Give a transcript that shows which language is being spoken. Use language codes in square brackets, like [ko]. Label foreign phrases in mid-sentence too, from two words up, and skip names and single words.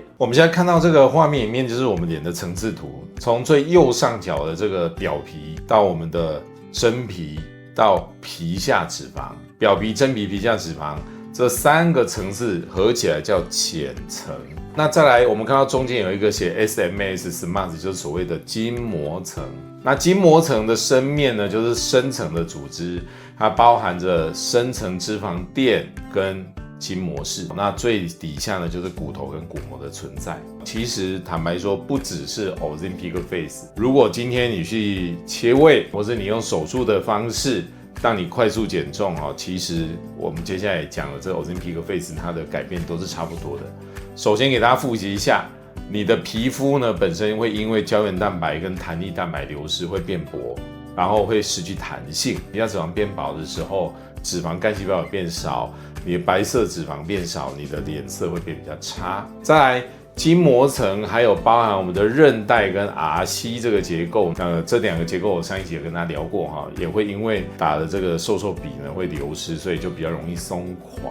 [zh] 我們現在看到這個畫面裡面，就是我們臉的層次圖，從最右上角的這個表皮到我們的真皮到皮下脂肪，表皮、真皮、皮下脂肪這三個層次合起來叫淺層。那再來，我們看到中間有一個寫 SMAS，就是所謂的筋膜層。那筋膜層的深面呢，就是深層的組織，它包含着深層脂肪墊跟筋膜室。那最底下呢，就是骨頭跟骨膜的存在。其實坦白說，不只是 Ozempic Face。如果今天你去切胃，或是你用手術的方式，讓你快速減重其實我們接下來講的這個 Ozempic Face， 它的改变都是差不多的。首先給大家複習一下，你的皮膚呢本身會因為膠原蛋白跟彈力蛋白流失會變薄，然後會失去彈性。皮下脂肪變薄的時候，脂肪幹細胞也變少，你的白色脂肪變少，你的臉色會變比較差。再來，筋膜層還有包含我們的韧帶跟 RC 這個結構，這兩個結構我上一集也跟大家聊過也會因為打的這個瘦比呢會流失，所以就比較容易鬆垮。